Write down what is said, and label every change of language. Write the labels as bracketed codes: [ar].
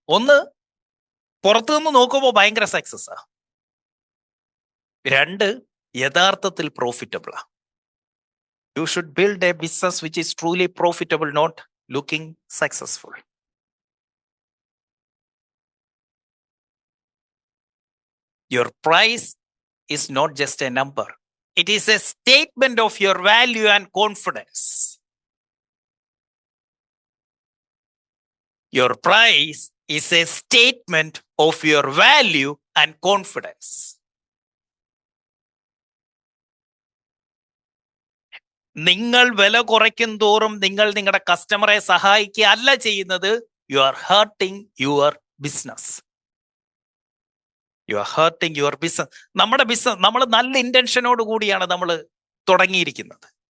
[ml] ഒന്ന്, പുറത്തുനിന്ന് നോക്കുമ്പോൾ ഭയങ്കര സക്സസ്സാ. [en] 2, [ml] യഥാർത്ഥത്തിൽ പ്രോഫിറ്റബിളാ. [en] You should build a business which is truly profitable, not looking successful. Your price is not just a number. It is a statement of your value and confidence. Your price is a statement of your value and confidence. [ml] നിങ്ങൾ വില കുറയ്ക്കും തോറും നിങ്ങൾ നിങ്ങളുടെ കസ്റ്റമറെ സഹായിക്കുക അല്ല ചെയ്യുന്നത്. [en] You are hurting your business. You are hurting your business. [ml] നമ്മുടെ ബിസിനസ് നമ്മൾ നല്ല ഇന്റൻഷനോട് കൂടിയാണ് നമ്മൾ തുടങ്ങിയിരിക്കുന്നത്.